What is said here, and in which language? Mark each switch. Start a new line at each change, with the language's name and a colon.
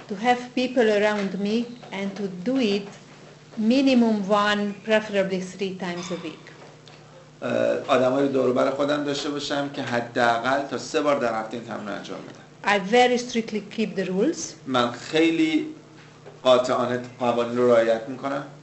English: to have people around me and to do it minimum 1, preferably 3 times a week.
Persian: آدمایی رو دور و بر خودم داشته باشم که حداقل تا 3 بار در هفته این تمرین انجام بدم.
English: I very strictly keep the rules.
Persian: من خیلی قاطعانه قوانین رو رعایت میکنم.